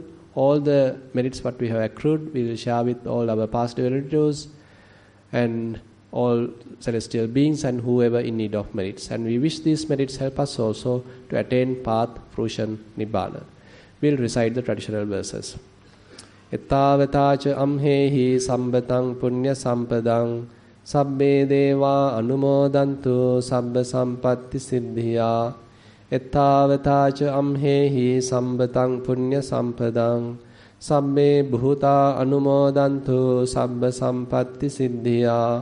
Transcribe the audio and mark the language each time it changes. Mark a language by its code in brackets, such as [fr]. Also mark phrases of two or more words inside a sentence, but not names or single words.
[en] All the merits what we have accrued, we will share with all our past relatives and all celestial beings and whoever in need of merits. And we wish these merits help us also to attain path, fruition, Nibbana. We'll recite the traditional verses. [pi] Ettavatacha amhehi sambatang punya sampadang sabbe deva anumodantu sabba sampatti siddhiya. Ettavatacha amhehi sambatang punya sampadang sabbe bhuta anumodantu sabba sampatti siddhiya.